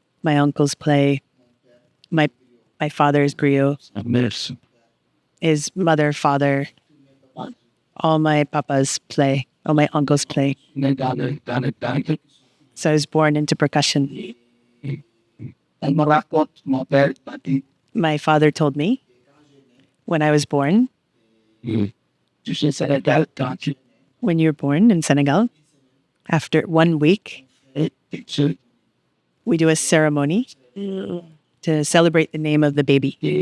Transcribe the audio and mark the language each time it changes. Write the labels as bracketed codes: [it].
[en] My uncles play. My father's griot. [fr] sa mère. [en] His mother, father. All my papas play. All my uncles play. [fr] On est dans le [en] So I was born into percussion. [fr] on me raconte, mon père m'a dit, [en] My father told me when I was born, [fr] tu sais, Sénégal, quand tu [en] when you're born in Senegal, after 1 week, [fr] es tu [en] we do a ceremony to celebrate the name of the baby.